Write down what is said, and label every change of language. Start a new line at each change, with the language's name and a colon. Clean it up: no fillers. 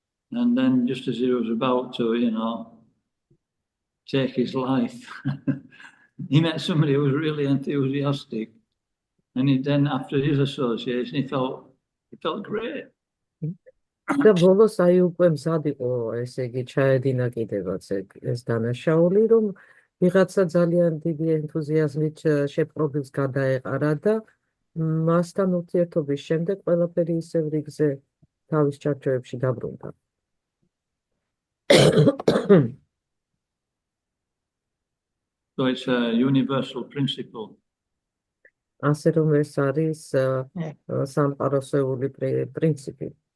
English: And then just as he was about to, take his life, he met somebody who was really enthusiastic. And then after his association, he felt great.
Georgian: და ბოლოს აი უკვე მზად იყო, ესე იგი, ჩაედინა კიდევაც ეს დანაშაული, რომ ვიღაცა ძალიან დიდი ენთუზიაზმით შეპყრობილს გადაეყარა და მასთან ურთიერთობის შემდეგ ყველაფერი ისევ რიგზე თავის ჩარჩოებში დაბრუნდა.
English: So it's a universal principle.
Georgian: ასე რომ ეს არის სამყაროსეული პრინციპი.